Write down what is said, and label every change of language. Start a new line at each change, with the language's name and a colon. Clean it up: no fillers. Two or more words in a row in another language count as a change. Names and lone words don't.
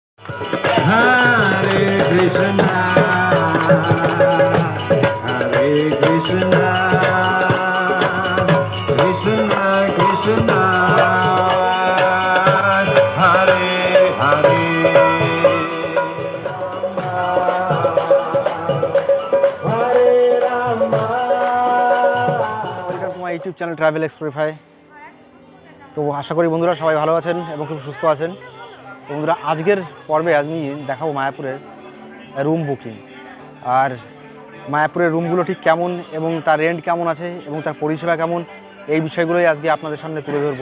Sanskrit: Hare Krishna, Hare Krishna, Krishna Krishna, Hare Hare, Hare Rama।
English: Welcome to my YouTube channel Travel Explorify.
Bangla: তো আশা করি বন্ধুরা সবাই ভালো আছেন এবং খুব সুস্থ আছেন। তো বন্ধুরা আজকের পর্বে আমি দেখাবো মায়াপুরের
English: room booking,
Bangla: আর মায়াপুরের রুমগুলো ঠিক কেমন এবং তার রেন্ট কেমন আছে এবং তার পরিষেবা কেমন, এই বিষয়গুলোই আজকে আপনাদের সামনে তুলে ধরবো।